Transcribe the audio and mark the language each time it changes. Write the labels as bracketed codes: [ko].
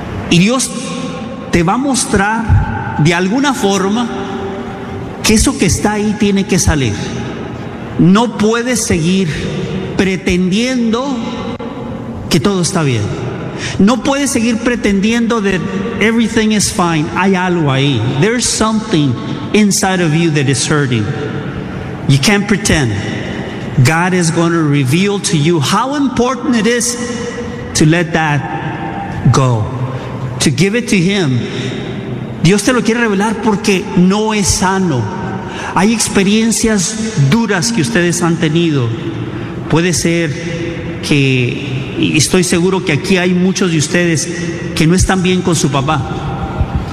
[es] Y Dios te va a mostrar de alguna forma que eso que está ahí tiene que salir. No puedes seguir pretendiendo que todo está bien. No puedes seguir pretendiendo [en] that everything is fine. [es] Hay algo ahí. [en] There's something inside of you that is hurting. You can't pretend. God is going to reveal to you how important it is to let that go, to give it to Him. [es] Dios te lo quiere revelar porque no es sano. Hay experiencias duras que ustedes han tenido. Puede ser que, y estoy seguro que aquí hay muchos de ustedes que no están bien con su papá.